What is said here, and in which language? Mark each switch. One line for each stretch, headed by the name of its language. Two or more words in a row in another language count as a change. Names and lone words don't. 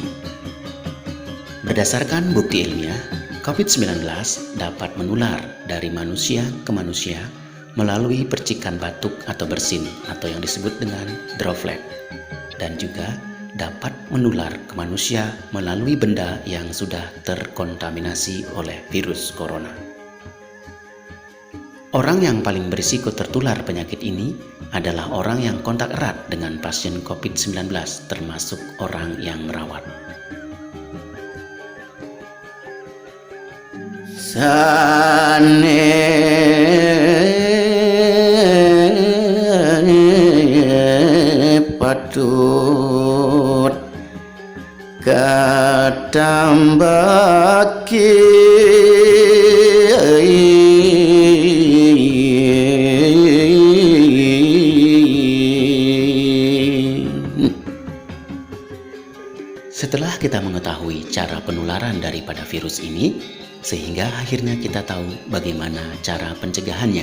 Indonesian: Berdasarkan bukti ilmiah, COVID-19 dapat menular dari manusia ke manusia melalui percikan batuk atau bersin atau yang disebut dengan droplet, dan juga dapat menular ke manusia melalui benda yang sudah terkontaminasi oleh virus corona. Orang yang paling berisiko tertular penyakit ini adalah orang yang kontak erat dengan pasien COVID-19, termasuk orang yang merawat.
Balinese: Sane patut katambaki
Indonesian: Setelah kita mengetahui cara penularan daripada virus ini, sehingga akhirnya kita tahu bagaimana cara pencegahannya.